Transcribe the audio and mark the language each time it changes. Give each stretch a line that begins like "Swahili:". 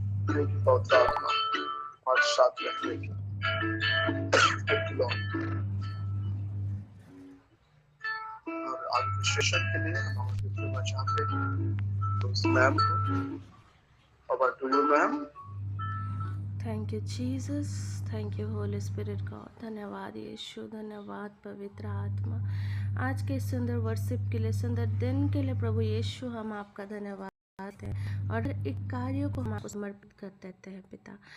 English: Thank you
Hindi: पवित्र आत्मा हमारे साथ रहने के।
English: Thank you Lord।
Hindi: और एडमिनिस्ट्रेशन के लिए हम आपसे करना चाहते हैं तो इस मैम को।
English: Over to you ma'am. Thank you Jesus, thank you holy spirit God.
Hindi: धन्यवाद यीशु, धन्यवाद पवित्र आत्मा, आज के सुंदर वर्शिप के लिए, सुंदर दिन के लिए प्रभु यीशु हम आपका धन्यवाद है और एक कार्यों को हम आपको समर्पित कर देते हैं पिता।